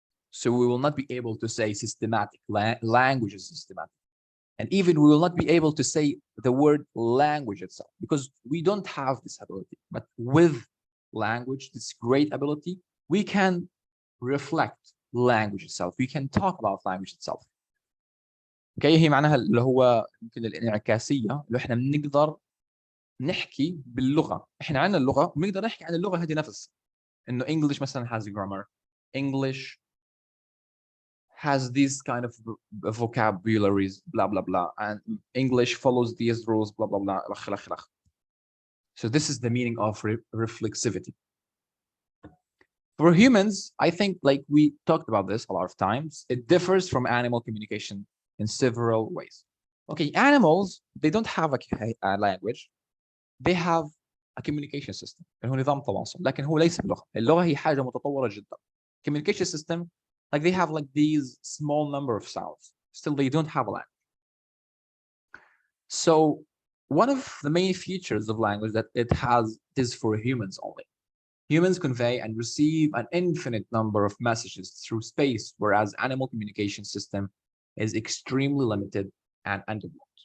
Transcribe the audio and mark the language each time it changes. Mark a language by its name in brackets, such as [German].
[English] So we will not be able to say systematic, language is systematic. And even we will not be able to say the word language itself because we don't have this ability. But with language, this great ability, we can reflect language itself. We can talk about language itself. [Arabic] اوكي هي معناها اللي هو يمكن الانعكاسيه اللي احنا بنقدر نحكي باللغه. احنا عندنا اللغه وبنقدر نحكي عن اللغه هذه نفسها. [English] انه English مثلا has grammar. English has these kind of vocabularies blah blah blah and English follows these rules blah blah blah. So this is the meaning of reflexivity. For humans, I think like we talked about this a lot of times, it differs from animal communication in several ways. Okay, animals, they don't have a language. They have a communication system. [Arabic] هو نظام تواصل لكن هو ليس بلغة. اللغة هي حاجة متطورة جدا. [English] Communication system, like they have like these small number of sounds. Still, they don't have a language. So one of the main features of language that it has is for humans only. Humans convey and receive an infinite number of messages through space, whereas animal communication system is extremely limited and undeveloped.